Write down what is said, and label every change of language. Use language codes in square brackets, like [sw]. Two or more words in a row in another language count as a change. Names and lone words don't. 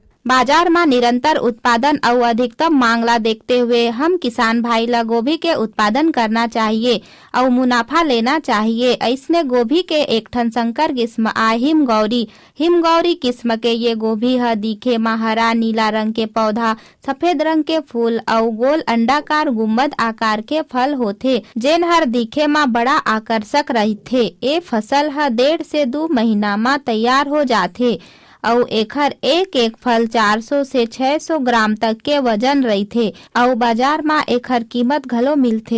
[hne] बाजार में निरंतर उत्पादन और अधिकतम मांग ला देखते हुए हम किसान भाई ला गोभी के उत्पादन करना चाहिए और मुनाफा लेना चाहिए। ऐसने गोभी के एक ठन संकर किस्म आ हिमगौरी किस्म के ये गोभी है दिखे में हरा नीला रंग के पौधा, सफेद रंग के फूल और गोल अंडाकार गुम्बद आकार के फल होथे, जेन हर दिखे में बड़ा आकर्षक रहथे। ये फसल है 1.5 से 2 महीना में तैयार हो जाथे और एखर एक फल 400 से 600 ग्राम तक के वजन रहथे और बाजार में एखर कीमत घलो मिलथे।